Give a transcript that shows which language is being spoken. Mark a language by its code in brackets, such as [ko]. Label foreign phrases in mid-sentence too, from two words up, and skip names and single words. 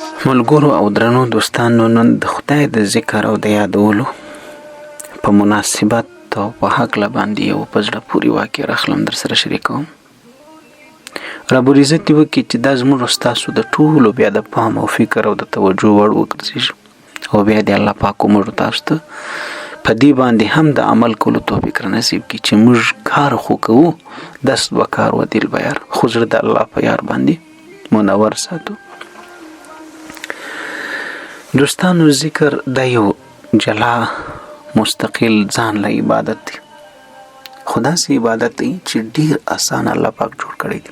[ps] ملګرو او درنو دوستانو، نن د خدای د ذکر او د یادولو په مناسبت او په هکله باندې یو په زړه پورې واقعه راخلم در سره شریکوم. رب العزت دې وکړي چې دا زموږ او ستاسو د ټولو بیا د پام او فکر او د توجه وړ وګرځېږي، او بیا دې الله پاک موږ تاسو ته په دې باندې هم د عمل کولو توفیق را نصیب کړي چې موږ کار خو کوو، [fa] دست به کار و دل به یار، [ps] خو زړه د الله په یار باندې منور ساتو. دوستانو، ذکر دا یو جلا مستقل ځان له عبادت دی، خو داسې عبادت دی چې ډیر آسان الله پاک جوړ کړی دی.